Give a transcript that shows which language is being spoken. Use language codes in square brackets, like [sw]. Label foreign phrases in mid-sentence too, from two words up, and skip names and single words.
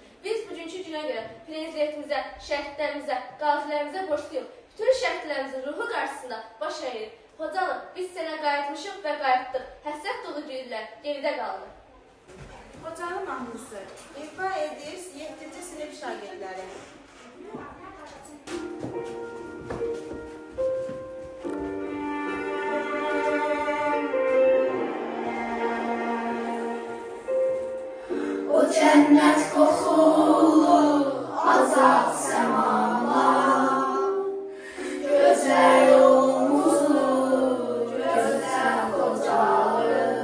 [az] Biz bugünkü günə görə prezidentimizə, şəhidlərimizə, qazilərimizə borcluyuq. Bütün şəhidlərimizin ruhu qarşısında baş əyirik. Xocalı, biz sənə qayıtmışıq və qayıtdıq. Həsrət dolu günlər geridə qaldı. Xocalı mahnısı ifa edir 7-ci sinif şagirdləri. [tr] O cennet kokulu azat semalar, güzel omuzlu, güzel Xocalı,